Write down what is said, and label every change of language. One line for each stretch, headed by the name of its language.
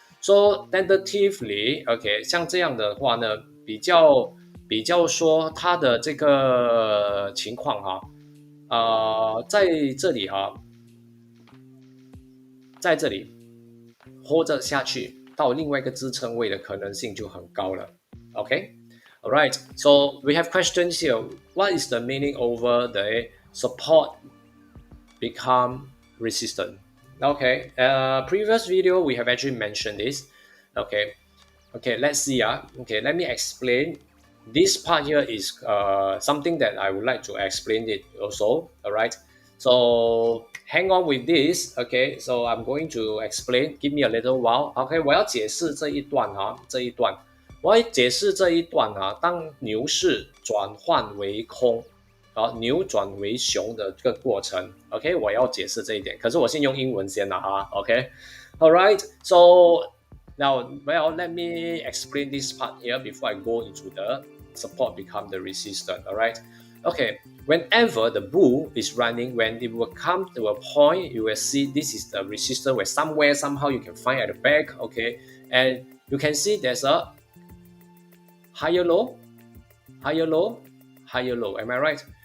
English: So tentatively，
Chinese: OK，像这样的话呢，比较说它的这个情况哈，在这里哈，在这里 hold 着下去到另外一个支撑位的可能性就很高了。
English: OK，alright. So we have questions here. What is the meaning over the support become resistant? Okay. Previous video we have actually mentioned this. Okay. Okay. Let's see. Okay. Let me explain. This part here is something that I would like to explain it also. Alright. So hang on with this. Okay. So I'm going to explain. Give me a little while. Okay.
Chinese: 我要解释这一段哈，这一段。我要解释这一段啊，当牛市转换为空，牛转为熊的这个过程 ，OK， 我要解释这一点。可是我先用英文先了哈
English: ，OK，All right，so now let me explain this part here before I go into the support become the resistance. All right，OK，whenever the bull is running, when it will come to a point, you will see this is the resistance where somewhere somehow you can find at the back, OK，and you can see there's a higher low, higher low, higher low. Am I right?